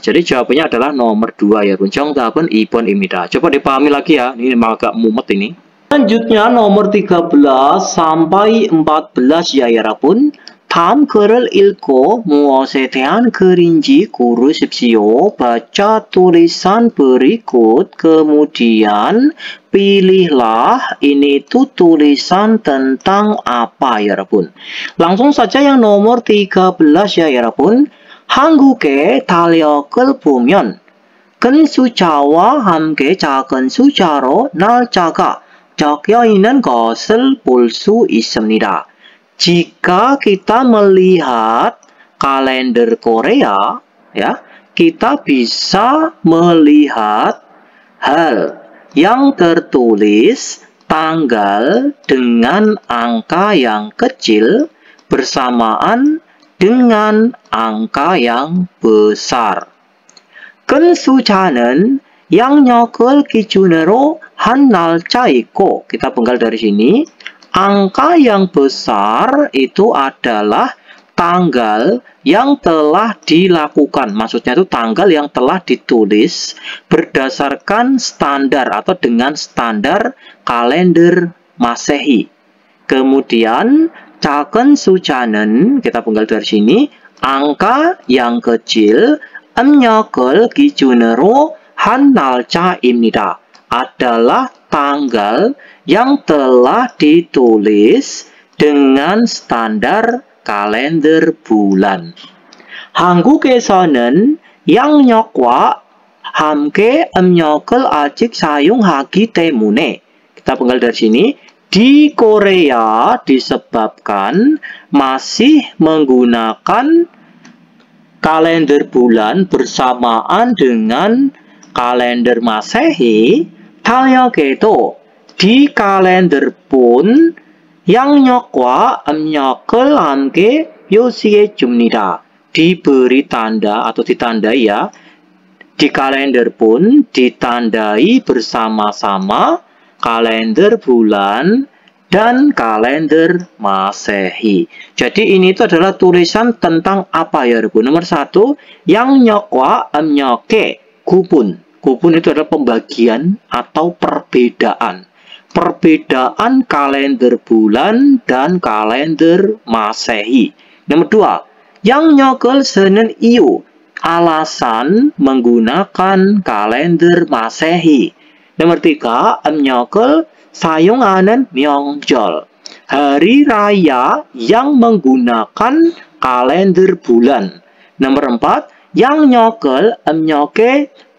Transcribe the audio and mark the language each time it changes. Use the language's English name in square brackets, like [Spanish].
[Indonesian] Jadi jawabannya adalah nomor 2 ya, [Korean] 정답은 2번입니다. [Indonesian] Coba dipahami lagi ya, ini agak mumet ini. Selanjutnya nomor 13 sampai 14 ya, [Korean] 여러분. 다음 글을 읽고 무엇에 대한 글인지 고르십시오. [Indonesian] Baca tulisan berikut, kemudian pilihlah ini tuh tulisan tentang apa ya, [Korean] 여러분. [Indonesian] Langsung saja yang nomor 13 ya, [Korean] 여러분. 한국의 달력을 보면 큰 숫자와 함께 작은 숫자로 날짜가 적혀 있는 것을 볼 수 있습니다. [Indonesian] Jika kita melihat kalender Korea, ya, kita bisa melihat hal yang tertulis tanggal dengan angka yang kecil bersamaan dengan angka yang besar. [Korean] 큰 숫자는 양력을 기준으로 한 날짜 있고, [Indonesian] kita penggal dari sini. Angka yang besar itu adalah tanggal yang telah dilakukan. Maksudnya itu tanggal yang telah ditulis berdasarkan standar atau dengan standar kalender Masehi. Kemudian [Korean] 작은 숫자는, [Indonesian] kita penggal dari sini, angka yang kecil, [Korean] 음력을 기준으로 한 날짜입니다. [Indonesian] adalah tanggal yang telah ditulis dengan standar kalender bulan. [Korean] 한국에서는 양력과 함께 음력을 아직 사용하기 때문에, [Indonesian] kita penggal dari sini, di Korea disebabkan masih menggunakan kalender bulan bersamaan dengan kalender Masehi. [Korean] 달력에도 [Indonesian] di kalender pun [Korean] 양력과 음력을 함께 표시해 줍니다. [Indonesian] Diberi tanda atau ditandai ya. Di kalender pun ditandai bersama-sama kalender bulan dan kalender Masehi. Jadi ini itu adalah tulisan tentang apa ya, Bu? Nomor 1, [Korean] 양력과 음력의 구분. [Indonesian] Gugun itu adalah pembagian atau perbedaan. Perbedaan kalender bulan dan kalender Masehi. Nomor 2, [Korean] 양력을 쓰는 이유. [Indonesian] Alasan menggunakan kalender Masehi. Nomor 3, [Korean] 음력을 사용하는 명절. [Indonesian] Hari raya yang menggunakan kalender bulan. Nomor 4, [Korean] 양력을 음력에